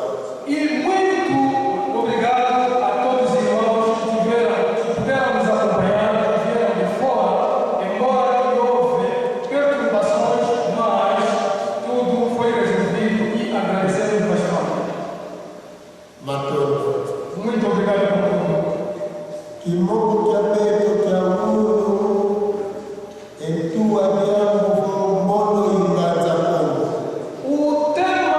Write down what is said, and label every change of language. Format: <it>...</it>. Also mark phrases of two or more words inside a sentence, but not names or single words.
<pt>E muito obrigado a todos os irmãos que puderam nos acompanhar, que vieram de fora, embora que houve perturbações, mas tudo foi resolvido e agradecemos bastante. Matondo. Muito obrigado por tudo.</pt> <kg>Kimogo kya beto kya mulu, entua kya mulu, mono imbanza kongo.</kg> <pt>O tempo</pt>